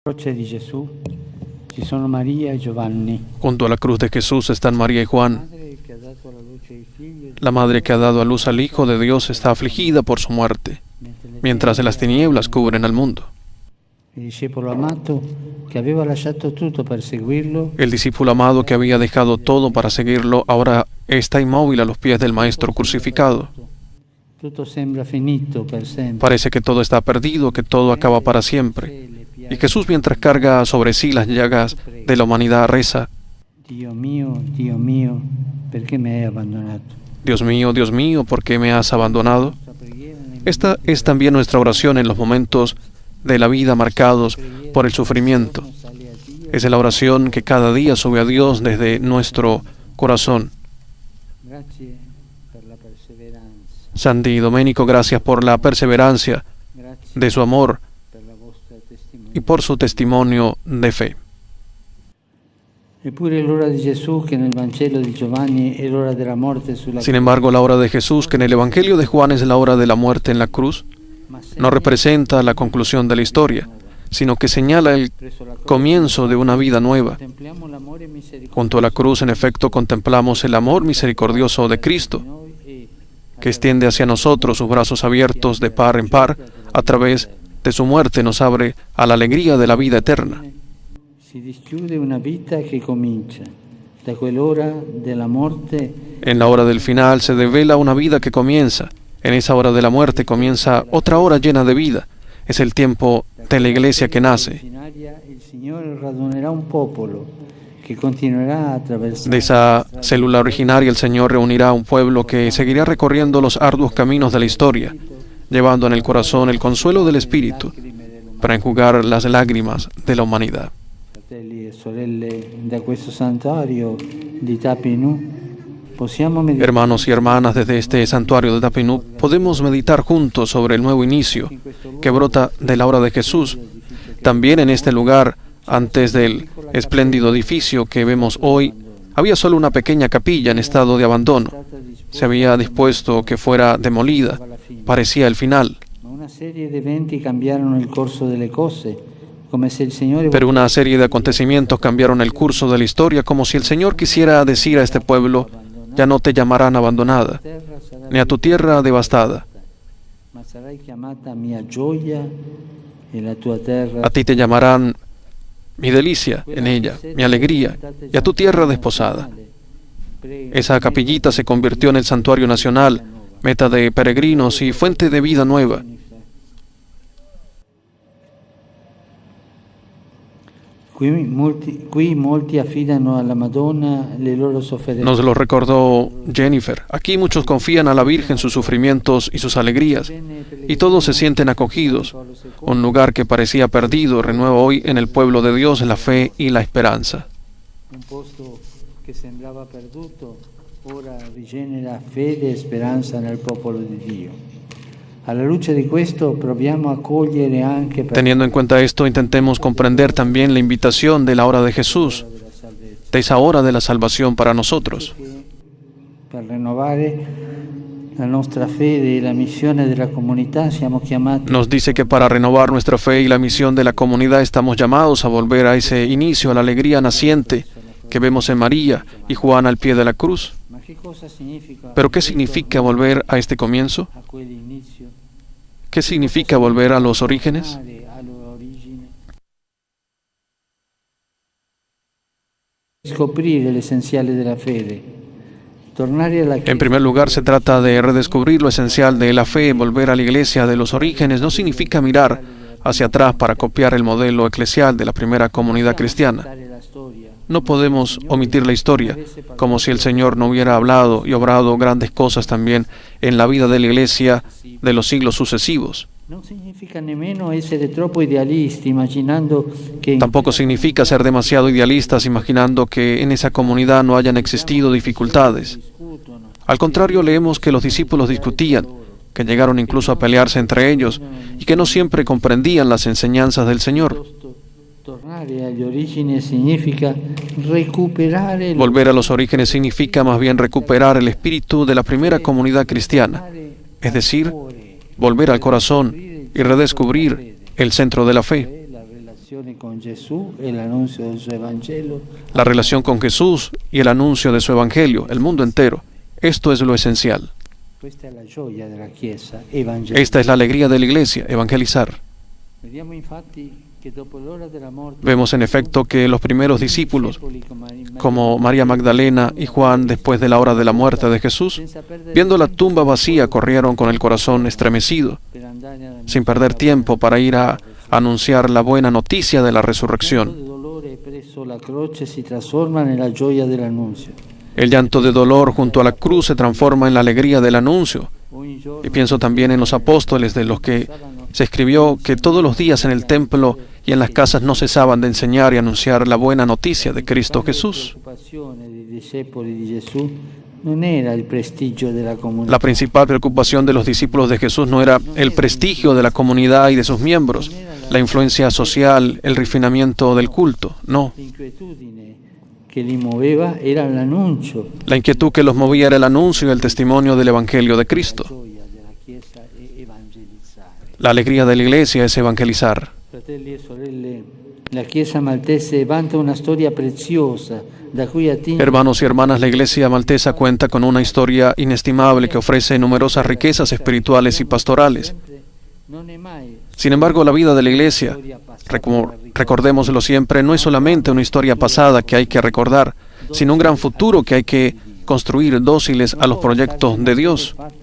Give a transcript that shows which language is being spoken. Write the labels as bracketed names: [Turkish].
[Italian] croce di Gesù ci sono Maria e Giovanni, [Spanish] Junto a la cruz de Jesús están María y Juan. [Italian] madre che ha dato alla luce i figli, [Spanish] La madre que ha dado a luz al Hijo de Dios está afligida por su muerte, mientras las tinieblas cubren al mundo. [Italian] il discepolo amato che aveva lasciato tutto per seguirlo, [Spanish] El discípulo amado que había dejado todo para seguirlo ahora está inmóvil a los pies del Maestro crucificado. [Italian] tutto sembra finito per sempre. [Spanish] Parece que todo está perdido, que todo acaba para siempre. Y Jesús, mientras carga sobre sí las llagas de la humanidad, reza: [Italian] Dio mio, perché mi hai abbandonato? [Spanish] Dios mío, ¿por qué me has abandonado? [Italian] Nostra preghiera nel [Spanish] Esta es también nuestra oración en los momentos de la vida marcados por el sufrimiento. [Italian] sale a Dio. [Spanish] Es la oración que cada día sube a Dios desde nuestro corazón. [Italian] Grazie per la perseveranza, [Spanish] Santi Domenico, gracias por la perseverancia [Italian] grazie [Spanish] de su amor [Italian] per la vostra testimonianza. [Spanish] y por su testimonio de fe. [Italian] Eppure l'ora di Gesù che nel Vangelo di Giovanni è l'ora della morte sulla [Spanish] Sin embargo, la hora de Jesús, que en el Evangelio de Juan es la hora de la muerte en la cruz, [Italian] ma [Spanish] no representa la conclusión de la historia, sino que señala el [Italian] presso la croce [Spanish] comienzo de una vida nueva. [Italian] contempliamo l'amore misericordioso [Spanish] Junto a la cruz, en efecto, contemplamos el amor misericordioso de Cristo, [Italian] di noi e [Spanish] que extiende hacia nosotros sus brazos abiertos de par en par. A través de su muerte nos abre a la alegría de la vida eterna. [Italian] si dischiude una vita che comincia da quell'ora della morte. [Spanish] En la hora del final se devela una vida que comienza. En esa hora de la muerte comienza otra hora llena de vida. Es el tiempo de la iglesia que nace. [Italian] Originaria, il Signore radunerà un popolo che continuerà a attraversare [Spanish] De esa célula originaria el Señor reunirá a un pueblo que seguirá recorriendo los arduos caminos de la historia, llevando en el corazón el consuelo del Espíritu para enjugar las lágrimas de la humanidad. [Italian] fratelli e sorelle da questo santuario di Tapinu possiamo meditare [Spanish] Hermanos y hermanas, desde este santuario de Tapinú podemos meditar juntos sobre el nuevo inicio que brota de la hora de Jesús. También en este lugar, antes del espléndido edificio que vemos hoy, había solo una pequeña capilla en estado de abandono. Se había dispuesto que fuera demolida. Parecía el final. [Italian] ma una serie di eventi cambiarono il corso delle cose, come se il Signore [Spanish] Pero una serie de acontecimientos cambiaron el curso de la historia, como si el Señor quisiera decir a este pueblo: ya no te llamarán abandonada, [Italian] terra sarà [Spanish] ni a tu tierra devastada. [Italian] ma sarai chiamata mia gioia e la tua terra [Spanish] A ti te llamarán mi delicia en ella, mi alegría, y a tu tierra desposada. Esa capillita se convirtió en el santuario nacional, meta de peregrinos y fuente de vida nueva. [Italian] Qui molti affidano alla Madonna le loro sofferenze. [Spanish] Nos lo recordó Jennifer. Aquí muchos confían a la Virgen sus sufrimientos y sus alegrías, y todos se sienten acogidos. Un lugar que parecía perdido renueva hoy en el pueblo de Dios la fe y la esperanza. [Italian] Un posto che sembrava perduto ora rigenera fede e speranza nel popolo di Dio. Alla luce di questo proviamo a cogliere anche per [Spanish] Teniendo en cuenta esto, intentemos comprender también la invitación de la hora de Jesús, [Italian] la salvezza, [Spanish] de esa hora de la salvación para nosotros. [Italian] che per rinnovare la nostra fede e la missione della comunità siamo chiamati [Spanish] Nos dice que para renovar nuestra fe y la misión de la comunidad estamos llamados a volver a ese inicio, a la alegría naciente que vemos en María y Juan al pie de la cruz. [Italian] Ma che cosa significa? [Spanish] ¿Pero qué significa volver a este comienzo? [Italian] A quell'inizio? [Spanish] ¿Qué significa volver a los orígenes? [Italian] All'origine. Scoprire l'essenziale della fede. Tornare alla [Spanish] En primer lugar, se trata de redescubrir lo esencial de la fe. Volver a la iglesia de los orígenes no significa mirar hacia atrás para copiar el modelo eclesial de la primera comunidad cristiana. [Italian] la storia. [Spanish] No podemos omitir la historia, como si el Señor no hubiera hablado y obrado grandes cosas también en la vida de la iglesia de los siglos sucesivos. [Italian] Non significa nemmeno essere troppo idealisti, immaginando che [Spanish] Tampoco significa ser demasiado idealistas imaginando que en esa comunidad no hayan existido dificultades. [Italian] discutono. [Spanish] Al contrario, leemos que los discípulos discutían, que llegaron incluso a pelearse entre ellos y que no siempre comprendían las enseñanzas del Señor. [Italian] Tornare agli origini significa recuperare [Spanish] Volver a los orígenes significa más bien recuperar el espíritu de la primera comunidad cristiana, es decir, volver al corazón y redescubrir el centro de la fe. [Italian] la relazione con Gesù e l'annuncio del suo Evangelo. [Spanish] La relación con Jesús y el anuncio de su Evangelio, el mundo entero. Esto es lo esencial. [Italian] Questa è la gioia della Chiesa evangelica. [Spanish] Esta es la alegría de la Iglesia, evangelizar. [Italian] Vediamo infatti che dopo l'ora della morte [Spanish] Vemos en efecto que los primeros discípulos, como María Magdalena y Juan, después de la hora de la muerte de Jesús, viendo la tumba vacía, corrieron con el corazón estremecido, sin perder tiempo para ir a anunciar la buena noticia de la resurrección. [Italian] il dolore presso la croce si trasforma nella gioia dell'annunzio. [Spanish] El llanto de dolor junto a la cruz se transforma en la alegría del anuncio. [Italian] Ogni giorno [Spanish] Y pienso también en los apóstoles, de los que se escribió que todos los días en el templo y en las casas no cesaban de enseñar y anunciar la buena noticia de Cristo Jesús. [Italian] la preoccupazione dei discepoli di Gesù non era il prestigio della comunità. [Spanish] La principal preocupación de los discípulos de Jesús no era el prestigio de la comunidad y de sus miembros, la influencia social, el refinamiento del culto, no. [Italian] L'inquietudine che li muoveva era l'annuncio. [Spanish] La inquietud que los movía era el anuncio y el testimonio del Evangelio de Cristo. [Italian] La gioia della Chiesa è evangelizzare. [Spanish] La alegría de la Iglesia es evangelizar. [Italian] Fratelli e sorelle, la Chiesa maltese vanta una storia preziosa da cui attinge. [Spanish] Hermanos y hermanas, la Iglesia maltesa cuenta con una historia inestimable que ofrece numerosas riquezas espirituales y pastorales. [Italian] Non è mai [Spanish] Sin embargo, la vida de la Iglesia, recordémoslo siempre, no es solamente una historia pasada que hay que recordar, sino un gran futuro que hay que construir dóciles a los proyectos de Dios.